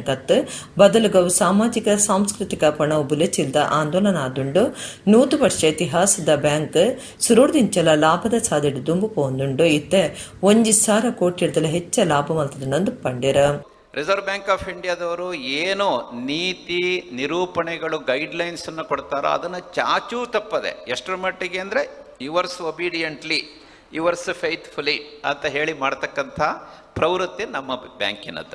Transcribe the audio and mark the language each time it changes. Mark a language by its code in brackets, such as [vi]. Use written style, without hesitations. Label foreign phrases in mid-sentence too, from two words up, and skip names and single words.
[tcy] ಅತ್ತ ಬದಲುಗವು ಸಾಮಾಜಿಕ ಸಾಂಸ್ಕೃತಿಕ ಪಣವು ಬುಲೆಚಿಲ್ದ ಆಂದೋಲನ ಆದುಂಡು 100 ವರ್ಷ ಇತಿಹಾಸದ ಬ್ಯಾಂಕ್ ಸುರುಡ್ದಿಂಚಲ ಲಾಭದ ಸಾಧಿಡು ದುಂಬು ಪೋಂದುಂಡು ಇತ್ತೆ 1,000 ಕೋಟಿರ್ದಲ ಹೆಚ್ಚ ಲಾಭ ಮಲ್ತದ ನಂದು ಪಂಡೇರ. [kn] ರಿಸರ್ವ್ ಬ್ಯಾಂಕ್ ಆಫ್ ಇಂಡಿಯಾದವರು ಏನು ನೀತಿ ನಿರೂಪಣೆಗಳು ಗೈಡ್ಲೈನ್ಸ್ ಅನ್ನು ಕೊಡ್ತಾರೋ ಅದನ್ನು ಚಾಚೂ ತಪ್ಪದೆ ಎಷ್ಟರ ಮಟ್ಟಿಗೆ ಅಂದರೆ [en] yours obediently yours faithfully [kn] ಅಂತ ಹೇಳಿ ಮಾಡ್ತಕ್ಕಂಥ ಪ್ರವೃತ್ತಿ ನಮ್ಮ ಬ್ಯಾಂಕಿನದ್ದು.